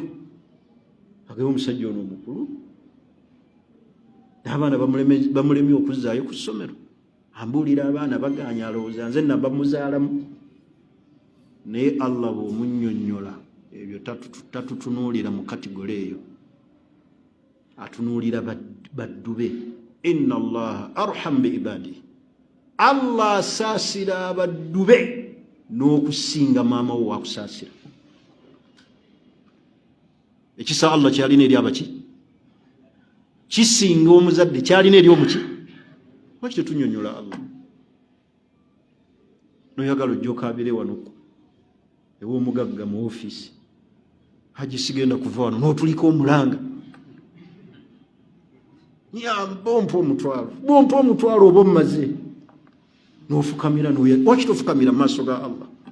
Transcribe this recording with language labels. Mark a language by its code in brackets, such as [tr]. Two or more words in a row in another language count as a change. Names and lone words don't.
[lg] Ageye omusajja ono omukulu, n'abaana bamulemye okuzzaayo ku ssomero, ambuulira abaana baganya, alowooza nze naba muzaalamu. Naye Allah bw'omunnyonnyola ebyo tatutunuulira mu kategole eyo, atunuulira baddu be. [ar] إن الله أرحم بعباده. [lg] Allah asaasira abaddu be n'okusinga maama wo wakusaasira. Ekisa Allah kyalina eri abaki? Kisinga omuzadde kyalina eri omuki? Lwaki tetunnyonnyola Allah? Noyagala ojja okaabire wano ew'omugagga mu ofiisi, haji sigenda kuva wano n'otulika omulanga, bompa omutwalo oba omumaze, n'ofukamira lwaki tofukamira mu maaso ga Allah?